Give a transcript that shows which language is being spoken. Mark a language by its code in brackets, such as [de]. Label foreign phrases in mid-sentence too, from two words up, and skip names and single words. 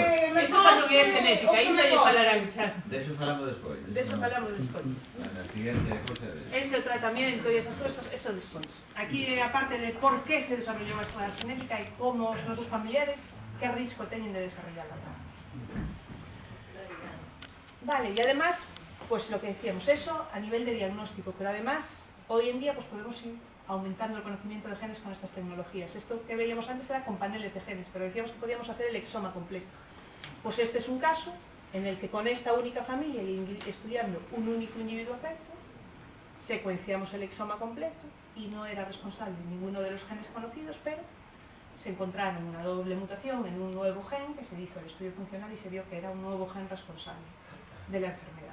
[gl] despois. me Eso xa non é xenética, aí xa lle falarán, claro. De eso falamos despois. De eso falamos despois. [es] La siguiente cosa de... [gl] Ese o tratamento e esas cosas, eso despois. Aquí é a parte de por qué se desarrollou a escola genética e como os nosos familiares, que risco teñen de desarrollarla. [es] Vale, y además, pues lo que decíamos, eso a nivel de diagnóstico, pero además, hoy en día pues podemos ir aumentando el conocimiento de genes con estas tecnologías. Esto que veíamos antes era con paneles de genes, pero decíamos que podíamos hacer el exoma completo. Pues este es un caso en el que con esta única familia y estudiando un único individuo afecto, secuenciamos el exoma completo y no era responsable ninguno de los genes conocidos, pero se encontraron una doble mutación en un nuevo gen que se hizo el estudio funcional y se vio que era un nuevo gen responsable de la enfermedad.